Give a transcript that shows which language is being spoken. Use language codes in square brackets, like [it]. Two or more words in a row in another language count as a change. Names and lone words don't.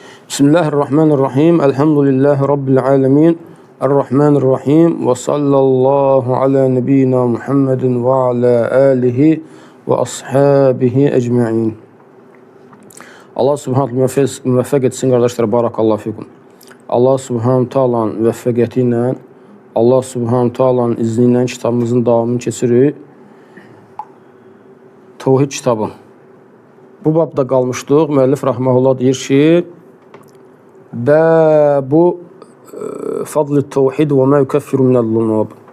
[ar] بسم الله الرحمن الرحيم. الحمد لله رب العالمين. Errahmanirrahim. وصلى الله على نبينا محمد وعلى آله وأصحابه أجمعين. [az] Allah subhanahu müvəffəq etsin qardaşlar. [ar] بارك الله فيكم. [az] Allah subhanahu taala'nın müvəffəqiyyəti ilə, Allah subhanahu taala'nın izni ilə kitabımızın davamını keçiririk. Tevhid kitabı. Bu babda qalmışdıq. Müəllif rahmehullah deyir ki, [ar] باب فضل التوحيد وما يكفر من الذنوب.